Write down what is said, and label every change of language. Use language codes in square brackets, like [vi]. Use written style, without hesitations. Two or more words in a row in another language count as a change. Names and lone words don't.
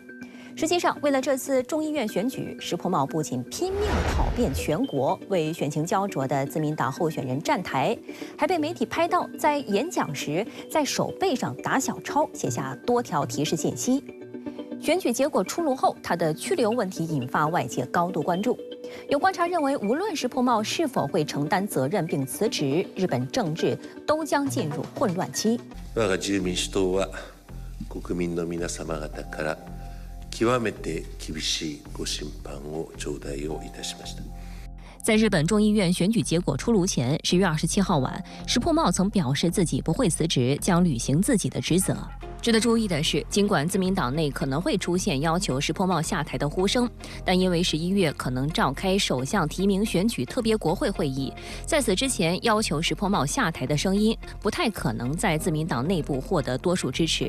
[zh] 实际上，为了这次众议院选举，石破茂不仅拼命跑遍全国，为选情焦灼的自民党候选人站台，还被媒体拍到在演讲时在手背上打小抄，写下多条提示信息。选举结果出炉后，他的去留问题引发外界高度关注。有观察认为，无论石破茂是否会承担责任并辞职，日本政治都将进入混乱期。 [ja] 我が自由民主党は国民の皆様方から極めて厳しいご審判を頂戴をいたしました。 [zh] 在日本众议院选举结果出炉前，10月27号晚，石破茂曾表示自己不会辞职，将履行自己的职责。值得注意的是，尽管自民党内可能会出现要求石破茂下台的呼声，但因为11月可能召开首相提名选举特别国会会议，在此之前要求石破茂下台的声音不太可能在自民党内部获得多数支持。